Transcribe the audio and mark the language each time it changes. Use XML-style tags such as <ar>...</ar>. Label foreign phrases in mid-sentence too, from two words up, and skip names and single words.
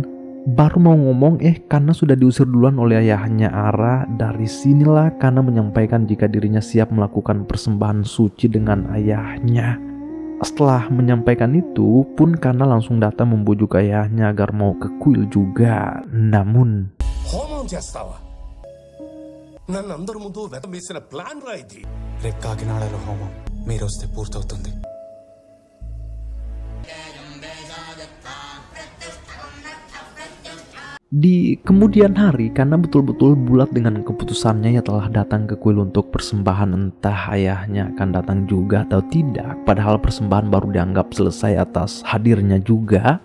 <id>Baru mau ngomong Kana sudah diusir duluan oleh ayahnya Ara. Dari sinilah Kana menyampaikan jika dirinya siap melakukan persembahan suci dengan ayahnya. Setelah menyampaikan itu pun Kana langsung datang membujuk ayahnya agar mau ke kuil juga. Namun</id> <te>హోమం చేస్తావా? నన్ను అందరి ముందు వెతం వేసిన ప్లాన్ రా ఇది. రేపు కాకినాడలో హోమం మీరొస్తే పూర్తవుతుంది.</te> <id>di kemudian hari, Kana betul-betul bulat dengan keputusannya. Ia telah datang ke kuil untuk persembahan. Entah ayahnya akan datang juga atau tidak, padahal persembahan baru dianggap selesai atas hadirnya juga.</id>